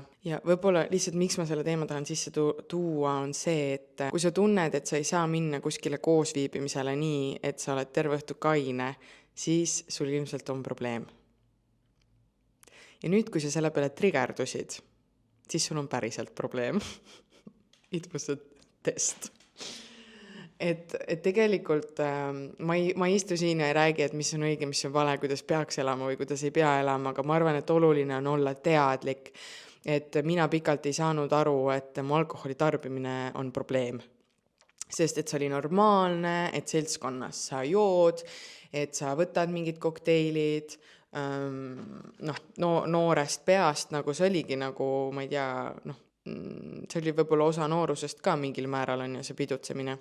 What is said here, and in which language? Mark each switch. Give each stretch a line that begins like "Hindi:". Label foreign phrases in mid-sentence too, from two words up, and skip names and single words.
Estonian: Ja võib-olla lihtsalt miks ma selle teema tahan sisse tuua on see, et kui sa tunned, et sa ei saa minna kuskile koosviibimisele nii, et sa oled terve õhtu kaine, siis sul ilmselt on probleem. Ja nüüd, kui sa selle peale trigerdusid, siis sul on päriselt probleem.
English: It was a test.
Estonian: Et tegelikult ma ei istu siin ja ei räägi, et mis on õige, mis on vale, kuidas peaks elama või kuidas ei pea elama, aga ma arvan, et oluline on olla teadlik, et mina pikalt ei saanud aru, et mu alkoholi tarbimine on probleem. Sest et see oli normaalne, et seltskonnas sa jood, et sa võtad mingid kokteilid, noorest peast, nagu see oligi nagu, ma ei tea, see oli võib-olla osa noorusest ka mingil määral on ja see pidutsemine.